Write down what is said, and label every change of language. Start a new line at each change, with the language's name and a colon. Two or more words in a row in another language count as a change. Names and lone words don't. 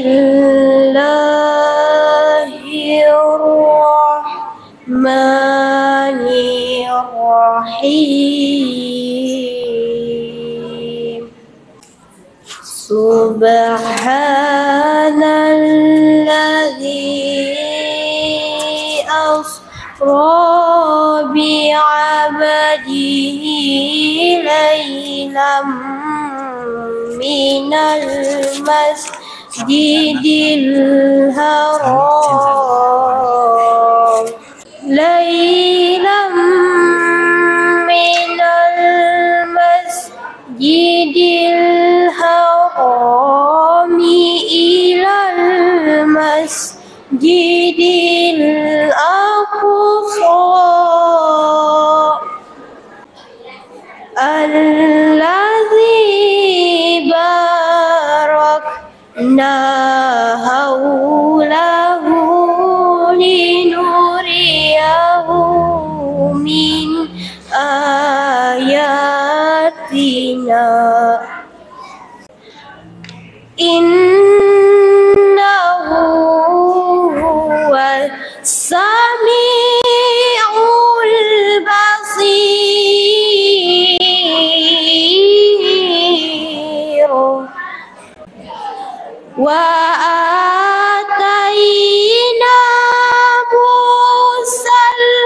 Arabic: الله الرحمن الرحيم سبحان الذي أسرى بعبده ليلا من المسجد الحرام ليلا من ال مسجد إلى المسجد الأقصى الذي باركنا حوله لنريه من آياتنا إنه هو السميع البصير وآتينا موسى